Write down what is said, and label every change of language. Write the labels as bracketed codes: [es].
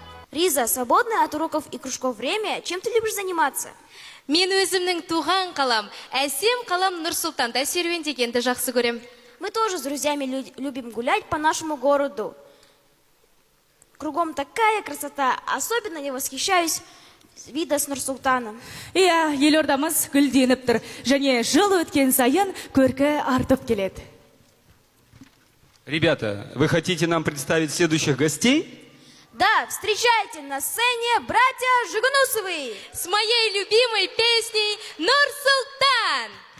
[ru] Риза, свободное от уроков и кружков время, чем ты любишь заниматься? [kk] Мен өзімнің туған қалам, әсем қалам Нұр-Сұлтанда серуендегенді жақсы көрем. [ru] Мы тоже с друзьями любим гулять по нашему городу. Кругом такая красота, особенно я восхищаюсь вида с Нур-Султаном. [kk] Иә, елордамыз гүлденіп тұр, және жыл өткен сайын көркі артып келеді. [ru] Ребята, вы хотите нам представить следующих гостей? Да, встречайте на сцене братья Жигунусовы с моей любимой песней «Нур-Султан».